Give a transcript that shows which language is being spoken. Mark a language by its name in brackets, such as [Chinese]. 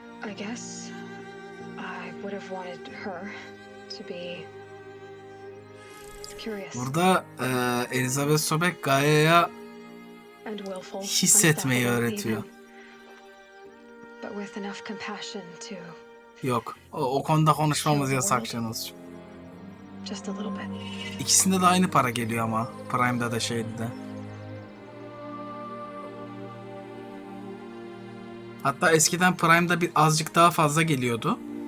[English] I guess I would have wanted her to be curious. [Turkish] Burada Elizabeth Sobek Gaia'ya hissetmeyi öğretiyor. [English] But with enough compassion to [Turkish] Yok. O konuda konuşmamız yasak Şenolcuğum. [English] just a little bit. [Turkish] İkisinde de aynı para geliyor ama. Prime'da da şeydi de. Hatta eskiden Prime'da bir azıcık daha fazla geliyordu.